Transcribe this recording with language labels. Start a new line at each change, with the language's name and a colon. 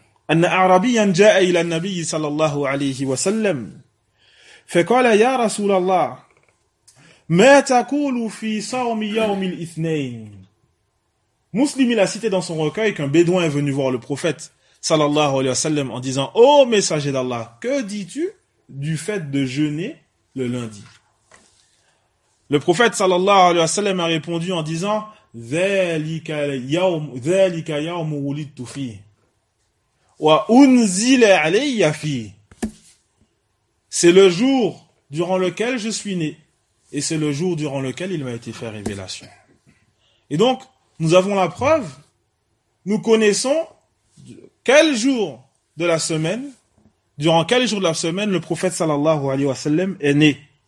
Arabic: أن أعرابيا جاء إلى النبي صلى الله عليه وسلم فقال يا رسول الله ما تقول في صوم يوم الاثنين.
French: مسلم il a cité dans son recueil qu'un bédouin est venu voir le prophète صلى الله عليه وسلم en disant ô messager d'Allah, que dis-tu du fait de jeûner le lundi? Le prophète صلى الله عليه وسلم a répondu en disant ذلك يوم ولدت فيه وَأُنْزِلَ عَلَيَّ فِيهِ. C'est le jour durant lequel je suis né. Et c'est le jour durant lequel il m'a été fait révélation. Et donc, nous avons la preuve. Nous connaissons quel jour de la semaine, durant quel jour de la semaine, le prophète sallallahu alayhi wa sallam est né.